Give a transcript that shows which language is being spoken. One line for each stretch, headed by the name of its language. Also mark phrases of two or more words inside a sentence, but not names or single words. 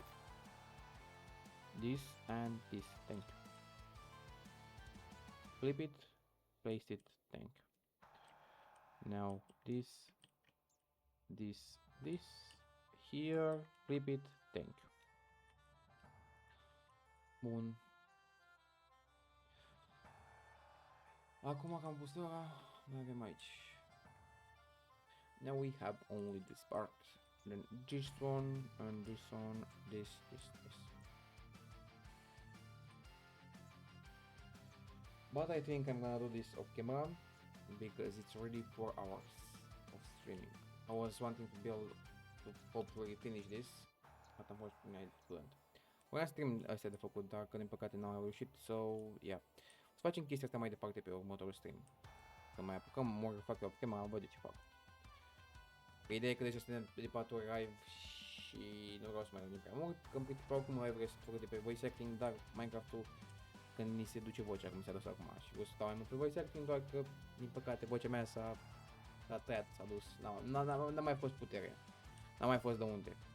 English: This and this, thank you. Flip it, place it, thank you. Now this, here, flip it, thank you.
Romanian: Bun. Acum că am pus ăla, mai avem aici.
English: Now we have only this part. Then this one and this one, this. But I think I'm gonna do this off camera because it's already 4 hours of streaming. I was wanting to hopefully finish this, but unfortunately I couldn't.
Romanian: Vreau să stream astea de făcut, dar că din păcate n-am reușit,
English: so yeah.
Romanian: Să facem chestia asta mai departe pe următorul stream. Să mai apucăm, mă fac eu
English: off camera,
Romanian: văd ce fac. Ideea e că deja suntem de 4 ori live și nu vreau să mai rămân prea mult, că în principiu oricum live vreau să fac de pe
English: voice acting,
Romanian: dar Minecraft-ul când ni se duce vocea, cum s-a dus acum, și vreau să stau mai mult pe
English: voice acting,
Romanian: doar că din păcate vocea mea s-a tăiat, s-a dus, n-a mai fost putere, n-a mai fost de unde.